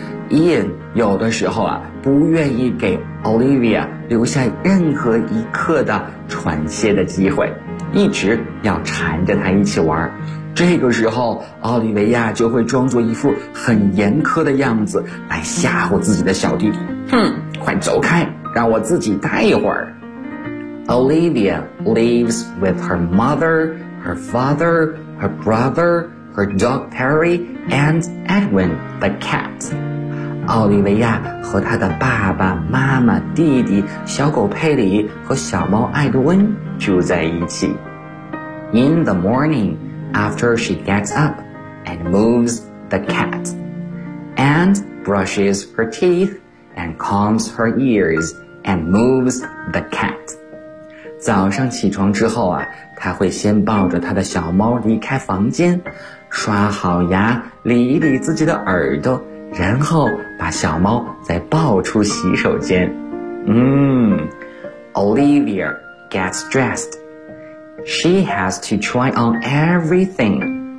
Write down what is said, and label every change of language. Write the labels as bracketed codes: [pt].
[zh] Ian 有的时候啊，不愿意给 Olivia 留下任何一刻的喘息的机会，一直要缠着她一起玩。这个时候，奥利维亚就会装作一副很严苛的样子来吓唬自己的小弟弟。哼，快走开！让我自己待一会儿。 [en] Olivia lives with her mother, her father, her brother, her dog Perry, and Edwin, the cat. [zh] 奥利维亚和她的爸爸妈妈、弟弟、小狗佩里和小猫艾德温住在一起。 [en] In the morning, after she gets up and moves the cat, and brushes her teeth,and combs her ears and moves the cat. [zh] 早上起床之后啊，他会先抱着他的小猫离开房间，刷好牙，理一理自己的耳朵，然后把小猫再抱出洗手间。 [en] Olivia gets dressed. She has to try on everything.